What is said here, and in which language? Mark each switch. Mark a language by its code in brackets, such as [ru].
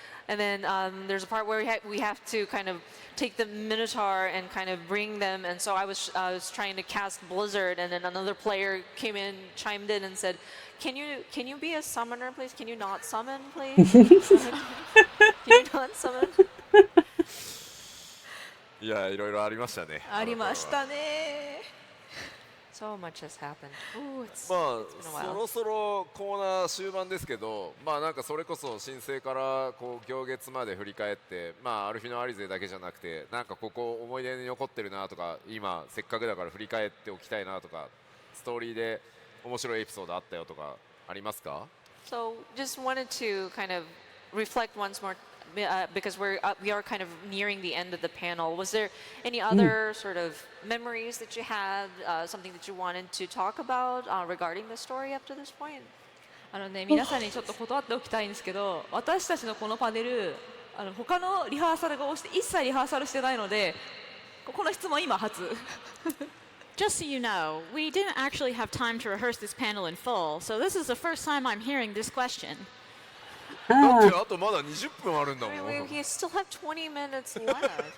[en] And then there's a part where we have to kind of take the Minotaur and kind of bring them. And so I was trying to cast Blizzard, and then another player came in, chimed in, and said, "Can you be a summoner, please? Can you not summon, please? Can you not summon?" [ja] いやいろいろありましたねありましたね。 [en] So much has happened. Ooh, it's [ja] ま [en] been a [ja] あ [en] while. [ja] そろそろコーナー終盤ですけどまあなんかそれこそ申請からこう行月まで振り返ってまあアルフィのアリゼだけじゃなくてなんかここ思い出に残ってるなとか今せっかくだから振り返っておきたいなとかストーリーで面白いエピソードあったよとかありますか [en] So just wanted to kind of reflect once more because we are kind of nearing the end of the panel. Was there any other sort of memories that you had, something that you wanted to talk about regarding the story up to this point? [ja] 皆さんにちょっと断っておきたいんですけど、私たちのこのパネル、他のリハーサルが押して一切リハーサルしてないので、この質問今初。 [en] Just so you know, we didn't actually have time to rehearse this panel in full, so this is the first time I'm hearing this question. [ja] だってあとまだ20分あるんだも [en] I [ja] ん [en] mean, we still have 20 minutes left.